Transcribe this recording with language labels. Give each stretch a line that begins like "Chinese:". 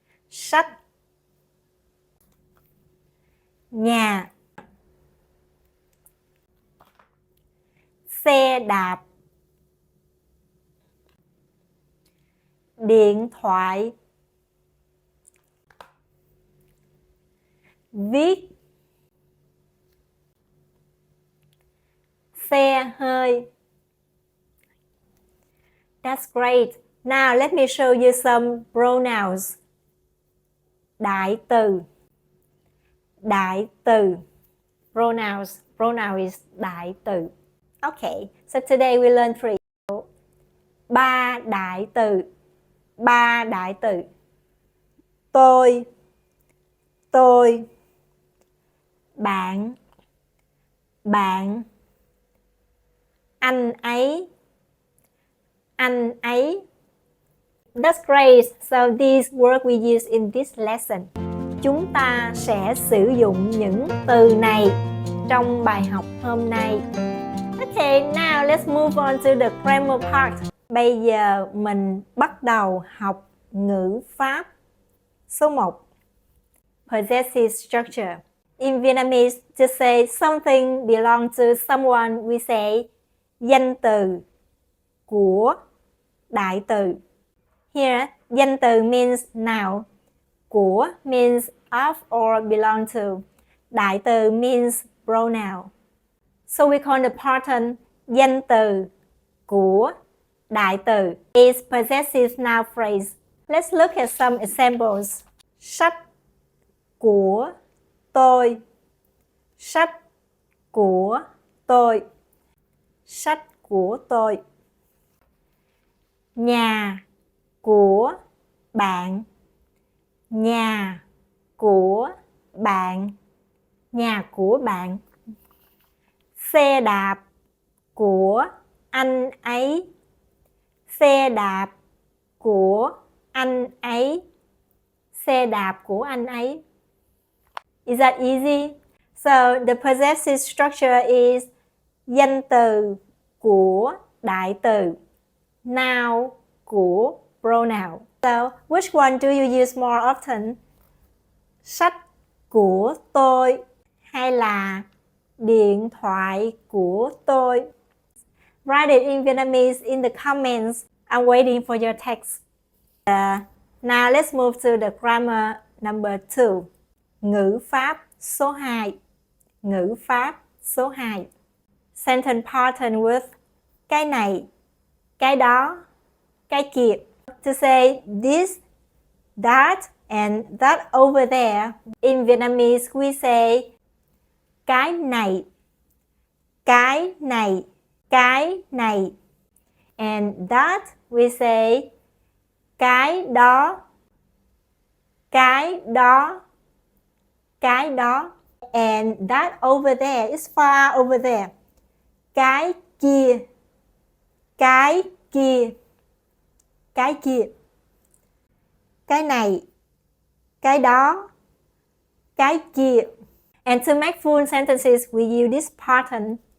Vietnamese: Sách, nhà, xe đạp, điện thoại, viết, xe hơi.
English: That's great. Now let me show you some pronouns.
Vietnamese: Đại từ, đại từ.
English: Pronouns. Pronoun is đại từ. Okay, so today we learn three.
Vietnamese: Ba đại từ. Ba đại từ. Tôi, tôi. Bạn, bạn. Anh ấy, anh ấy.
English: That's great. So these words we use in this lesson.
Vietnamese: Chúng ta sẽ sử dụng những từ này trong bài học hôm nay.
English: Okay, now let's move on to the grammar part.
Vietnamese: Bây giờ mình bắt đầu học ngữ pháp. Số 1.
English: Possessive structure. In Vietnamese, to say something belongs to someone, we say
Vietnamese: danh từ, của, đại từ.
English: Here, danh từ means noun, của means of or belong to, đại từ means pronoun. So we call the pattern
Vietnamese: danh từ, của, đại từ
English: is possessive noun phrase. Let's look at some examples.
Vietnamese: Sách của tôi. Sách của tôi. Sách của tôi. Nhà của bạn. Nhà của bạn. Nhà của bạn. Xe đạp của anh ấy. Xe đạp của anh ấy. Xe đạp của anh ấy.
English: Is that easy? So the possessive structure is
Vietnamese: danh từ, của, đại từ,
English: noun, của, pronoun. So which one do you use more often?
Vietnamese: sách của tôi hay là điện thoại của tôi?
English: Write it in Vietnamese in the comments. I'm waiting for your text. Now let's move to the grammar number 2.
Vietnamese: Ngữ pháp số 2. Ngữ pháp số 2.
English: Sentence pattern with
Vietnamese: cái này, cái đó, cái kia.
English: To say this, that, and that over there. In Vietnamese, we say
Vietnamese: cái này, cái này, cái này.
English: And that, we say
Vietnamese: cái đó, cái đó, cái đó.
English: And that over there is far over there.
Vietnamese: Cái kia, cái kia, cái kia. Cái này, cái đó, cái kia.
English: And to make full sentences, we use this pattern.